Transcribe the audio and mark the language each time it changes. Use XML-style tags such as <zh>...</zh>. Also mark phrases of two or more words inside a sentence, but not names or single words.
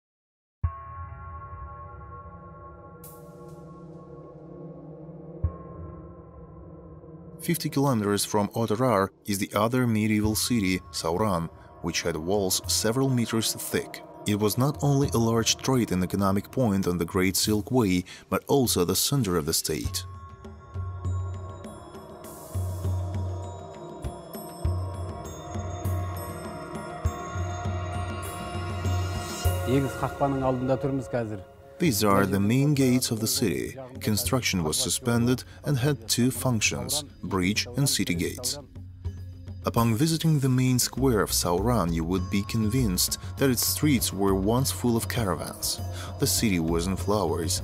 <en>"50 kilometers from Oturar is the other medieval city, Sauran, which had walls several meters thick. It was not only a large trade and economic point on the Great Silk Way, but also the center of the state.</en> <kk>Егіз қақпаның алдында тұрмыз қазір.</kk> <en>These are the main gates of the city. Construction was suspended and had 2 functions, bridge and city gates. Upon visiting the main square of Sauran, you would be convinced that its streets were once full of caravans. The city was in flowers.</en>